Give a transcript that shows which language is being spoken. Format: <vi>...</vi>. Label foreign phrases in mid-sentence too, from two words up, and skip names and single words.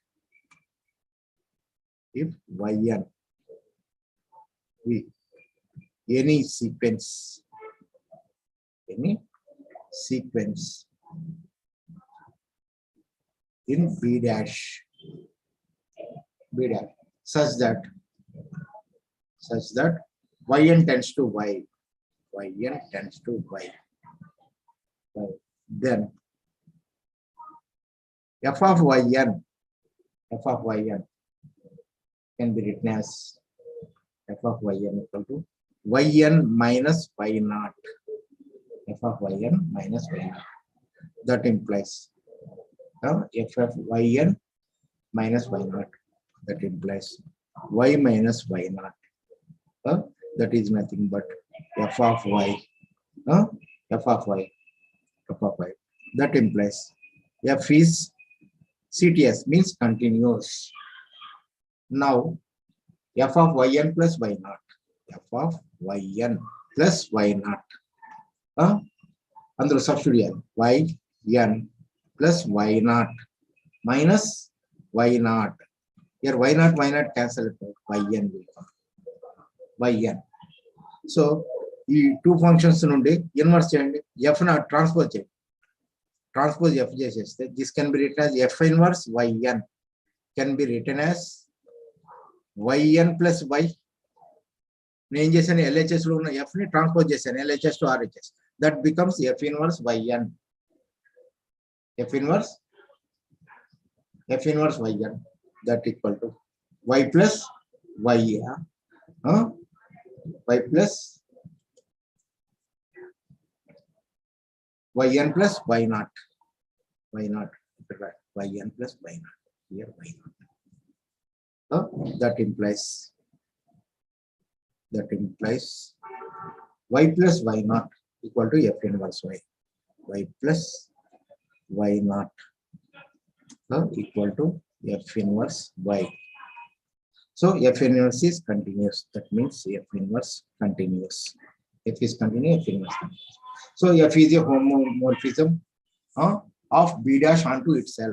<en>if Yn any sequence in B dash such that Yn tends to Y, then F of Yn can be written as f of yn equal to yn minus y naught. F of yn minus y naught. That implies f of yn minus y naught. That implies y minus y naught. That is nothing but f of y. F of y. F of y. That implies f is CTS, means continuous. Now f of yn plus y naught. F of yn plus y naught. Under substitution yn plus y naught minus y naught. Here y naught cancel yn will come. Yn.</en> <te>So ఈ</te> <en>two functions</en> <te>నుండి ఇన్వర్స్ చేయండి.</te> <en>f naught</en> <te>ట్రాన్స్పోజ్ చేయండి. ట్రాన్స్పోజ్ f చేసేస్తే</te> <en>this can be written as f inverse yn can be written as yn plus y.</en> <te>నేను ఏం చేశాను, LHS లో ఉన్న f ని ట్రాన్స్పోజ్ చేశాను</te> <en>LHS to RHS. That becomes f inverse yn. F inverse yn. That equal to y plus y. Y plus yn plus y naught. Y naught. Yn plus y naught. Here y naught. That implies y plus y naught equal to f inverse y. Y plus y naught equal to f inverse y. So f inverse is continuous. That means f inverse continuous. F is continuous, f inverse continuous. So f is a homomorphism of b dash onto itself.</en>